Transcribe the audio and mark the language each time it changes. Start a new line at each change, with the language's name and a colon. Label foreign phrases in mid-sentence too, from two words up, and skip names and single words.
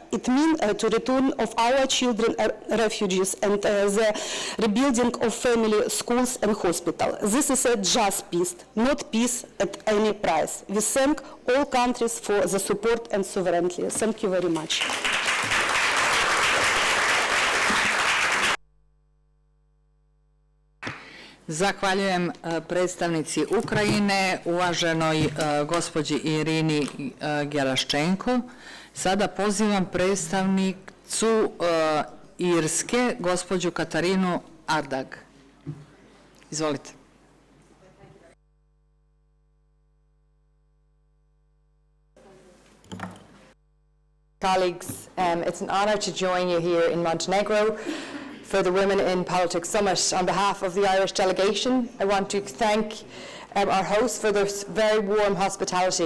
English: It means to return of our children refugees and the rebuilding of family, schools and hospitals. This is a just peace, not peace at any price. We thank all countries for the support and sovereignty. Thank you very much.
Serbian: Zahvaljujem predstavnici Ukrajine, uvaženoj gospođi Irini Geraščenko. Sada pozivam predstavnicu Irske, gospođu Katarinu Ardag. Izvolite.
English: Colleagues, it's an honor to join you here in Montenegro for the Women in Politics Summit. On behalf of the Irish delegation, I want to thank our hosts for their very warm hospitality.